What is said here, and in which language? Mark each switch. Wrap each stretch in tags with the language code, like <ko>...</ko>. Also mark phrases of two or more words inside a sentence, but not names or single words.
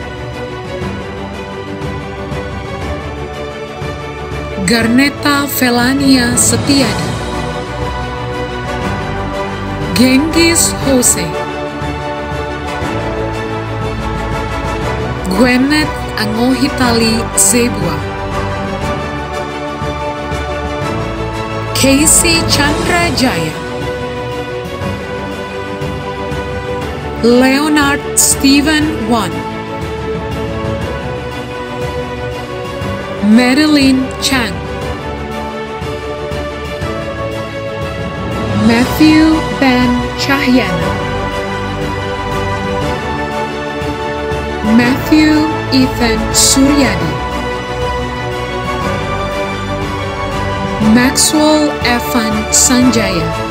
<id>Garneta Felania Setiadi, Genghis Jose, Gwenet Angohitali Zebua, Casey Chandra Jaya, Leonard Stephen Wan, Madeline Chang, Matthew Ben Cahyana, Matthew Ethan Suryadi, Maxwell Evan Sanjaya,</id>